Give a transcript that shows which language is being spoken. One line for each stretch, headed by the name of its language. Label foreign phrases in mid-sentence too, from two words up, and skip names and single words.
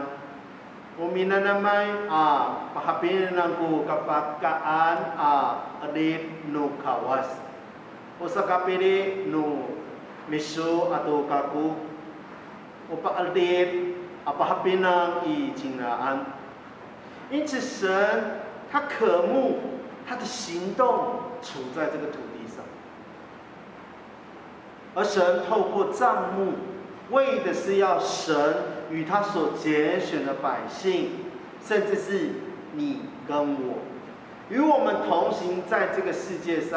Amis: Umina namay pahapin ko kapagkaan adit no kawas. O sa kapili no miso atau kaku. O paaldit apahapin ng ijingaan.
Chinese: 因此，神他渴慕他的行动处在这个土地上。而神透过帐幕，为的是要神与他所拣选的百姓，甚至是你跟我，与我们同行在这个世界上。